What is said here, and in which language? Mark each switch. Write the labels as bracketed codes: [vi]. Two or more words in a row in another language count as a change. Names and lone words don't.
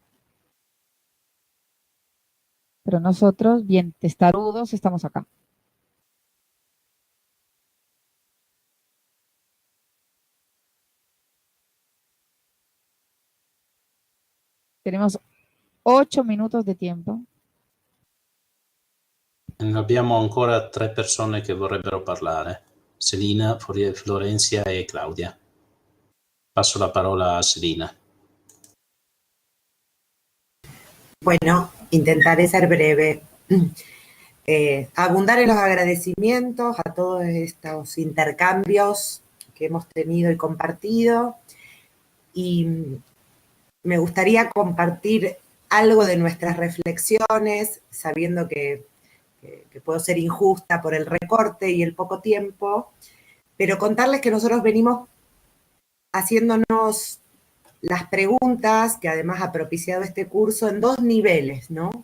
[es] Pero nosotros, bien testarudos, estamos acá. Tenemos 8 minutos [it] di tempo. Abbiamo ancora 3 persone che vorrebbero parlare. Selina, Florencia e Claudia. Passo la parola a Selina. [es] Bueno, intentaré ser breve. Abundar en los agradecimientos a todos estos intercambios que hemos tenido y compartido. Y me gustaría compartir algo de nuestras reflexiones, sabiendo que puedo ser injusta por el recorte y el poco tiempo, pero contarles que nosotros venimos haciéndonos las preguntas que además ha propiciado este curso en 2 niveles, ¿no?